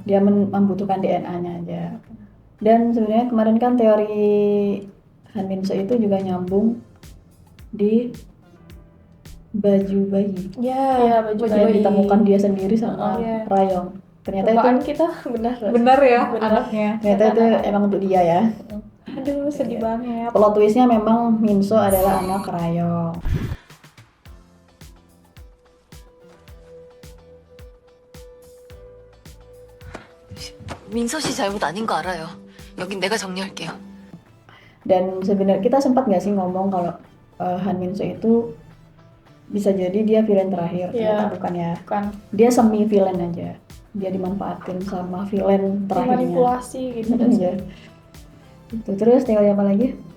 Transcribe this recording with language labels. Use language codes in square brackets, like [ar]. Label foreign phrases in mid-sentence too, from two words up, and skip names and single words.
[id] Dia membutuhkan DNA-nya aja. Dan sebenarnya kemarin kan teori Han Min-so itu juga nyambung di baju bayi. Iya, baju Yang bayi. ditemukan dia sendiri sama Iya. Rayong. Ternyata itu Tebaan kita benar. Bener ya Bener. anaknya. ternyata itu emang untuk dia ya. Aduh, sedih banget. [en] Plot twistnya [id] memang Min-so adalah anak Rayong. [ko] 민서 씨 잘못 아닌 거 알아요. 여긴 내가 정리할게요. [id] Dan sebenarnya kita sempat nggak sih ngomong kalau Han Min-so itu bisa jadi dia villain terakhir. Iya. Ternyata bukan ya. Bukan. Dia [en] semi villain [id] aja. dia dimanfaatin sama villain terakhirnya. Manipulasi gitu. Iya. Itu terus teori apa lagi?